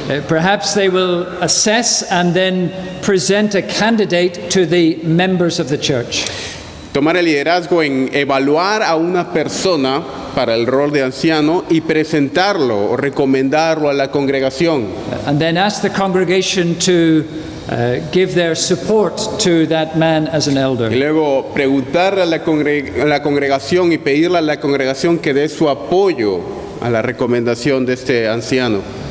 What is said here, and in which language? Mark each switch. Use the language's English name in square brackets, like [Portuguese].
[English] Perhaps they will assess and then present a candidate to the members of the church. [Spanish] Tomar el liderazgo en evaluar a una persona para el rol de anciano y presentarlo o recomendarlo a la congregación. [English] And then ask the congregation to give their support to that man as an [Spanish] Y [English] elder. [Spanish] luego preguntarle a la congregación y pedirle a la congregación que dé su apoyo a la recomendación de este anciano.